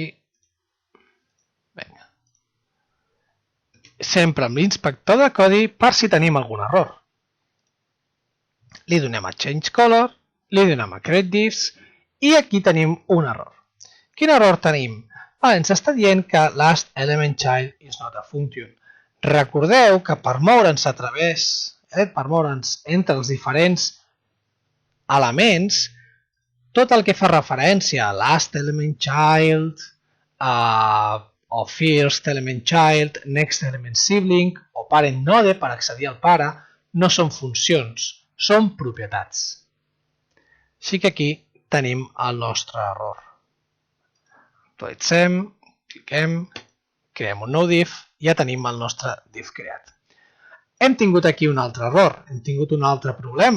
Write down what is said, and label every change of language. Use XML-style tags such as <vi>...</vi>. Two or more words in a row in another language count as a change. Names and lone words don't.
<ca>Vinga. Sempre amb l'inspector de codi per si tenim algun error. Li donem a Change Color, li donem a Create Divs i aquí tenim un error. Quin error tenim? Ens està dient que</ca> <en>last element child is not a function.</en> <ca>Recordeu que per moure'ns a través, per moure'ns entre els diferents elements, tot el que fa referència a</ca> <en>last element child,</en> <ca>o</ca> <en>first element child, next element sibling</en> <ca>o</ca> <en>parent node</en> <ca>per accedir al pare, no són funcions, són propietats. Així que aquí tenim el nostre error. Actualitzem, cliquem, creem un nou div i ja tenim el nostre div creat. Hem tingut aquí un altre error, hem tingut un altre problema.</ca>